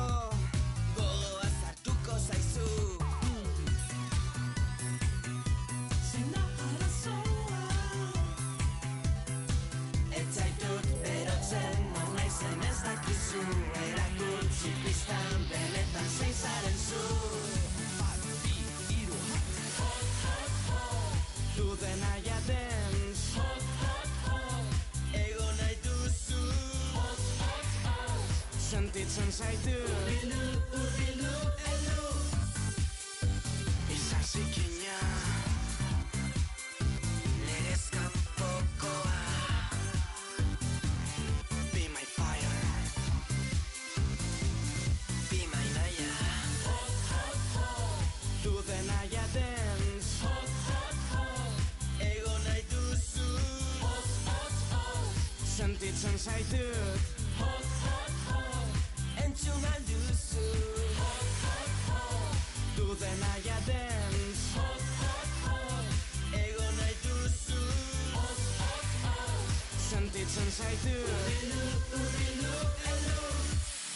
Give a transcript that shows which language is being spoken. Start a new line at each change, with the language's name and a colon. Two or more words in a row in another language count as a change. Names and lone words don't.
Basque: Gogoa sartuko zaizu. Zein da arazoa. Ez zaitut berotzen, non naizen ez dakizu. Erakutsi pistan benetan zein zaren zu.
English: Bad beat, hero hot. Hot, hot, hot. Do the Naya dance. Hot, hot, hot.
Basque: Ego nahi duzu.
English: Hot, hot, hot.
Basque: Sentitzen zaitu. Urrilu, urrilu, elu. Izar zikina. Legez kanpokoa.
English: Be my fire. Be my naia. Hot, hot, hot. Do the Naya dance. Hot, hot, hot.
Basque: Ego nahi duzu.
English: Hot, hot, hot.
Basque: Sentitzen zaitu.
English: Hot, hot, hot.
Basque: Entzun alduzu.
English: Hot, hot, hot. Do the Naya dance. Hot, hot, hot.
Basque: Ego nahi duzu.
English: Hot, hot, hot.
Basque: Sentitzen zaitu. Urrilu, urrilu, elu.